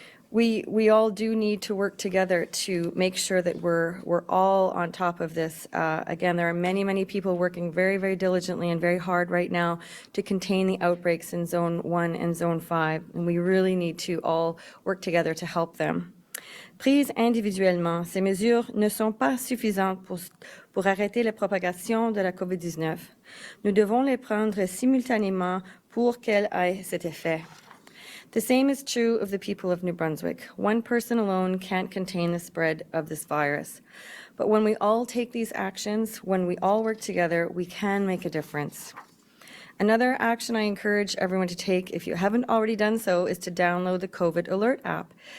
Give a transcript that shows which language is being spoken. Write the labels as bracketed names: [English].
[English] we all do need to work together to make sure that we're all on top of this. Again, there are many people working very diligently and very hard right now to contain the outbreaks in Zone 1 and Zone 5, and we really need to all work together to help them. [French] Prises individuellement, ces mesures ne sont pas suffisantes pour arrêter la propagation de la COVID-19. Nous devons les prendre simultanément pour qu'elles aient cet effet. [English] The same is true of the people of New Brunswick. One person alone can't contain the spread of this virus. But when we all take these actions, when we all work together, we can make a difference. Another action I encourage everyone to take, if you haven't already done so, is to download the COVID Alert app.